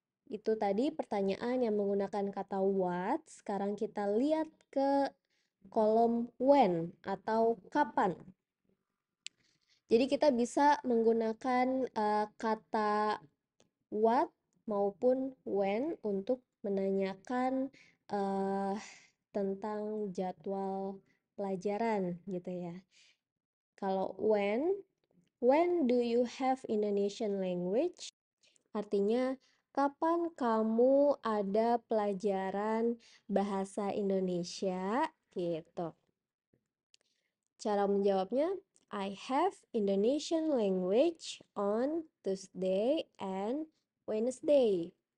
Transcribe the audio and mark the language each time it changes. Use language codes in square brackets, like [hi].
[id] Itu tadi pertanyaan yang menggunakan kata what. Sekarang kita lihat ke kolom when atau kapan. Jadi kita bisa menggunakan kata what maupun when untuk menanyakan uh, tentang jadwal pelajaran gitu ya. Kalau [en] when do you have Indonesian language? [id] Artinya, kapan kamu ada pelajaran bahasa Indonesia? Gitu. Cara menjawabnya, [en] I have Indonesian language on Tuesday and Wednesday.